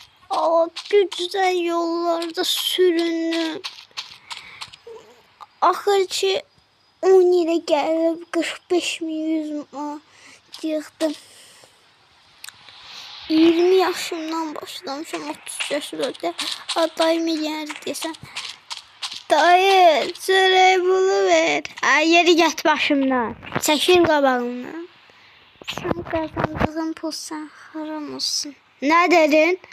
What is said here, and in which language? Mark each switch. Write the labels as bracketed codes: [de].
[tr] O gücden yollarda süründüm. [az] Axırki 10 ilə gəlib 45 min 100 min yığdım. 20 yaşımdan başlamışım 30 yaşında. Dayı milyar desem. Dayı çörək pulu ver. Ay yeri get başımdan. Çəkil qabağımdan. [tr] Sen kazandığın pul sen haram olsun. Ne dedin?